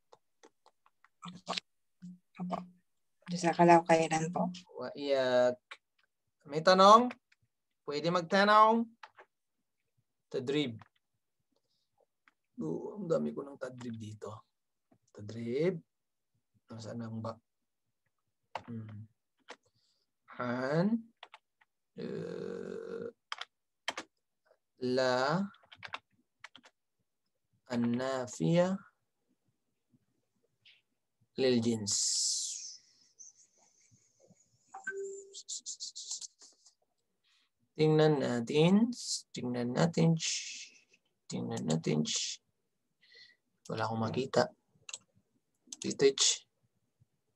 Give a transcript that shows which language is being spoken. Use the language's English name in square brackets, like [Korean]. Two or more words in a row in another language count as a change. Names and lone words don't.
[Filipino] Opo. Sa kalakayanan po. Wa iyak. May tanong? Pwede magtanong? Tadrib. Ang dami ko ng tadrib dito. Tadrib. Nasaan ang ba? Han. La. [Arabic] النافية. للجنس. [Filipino] Tingnan natin. Wala akong makita.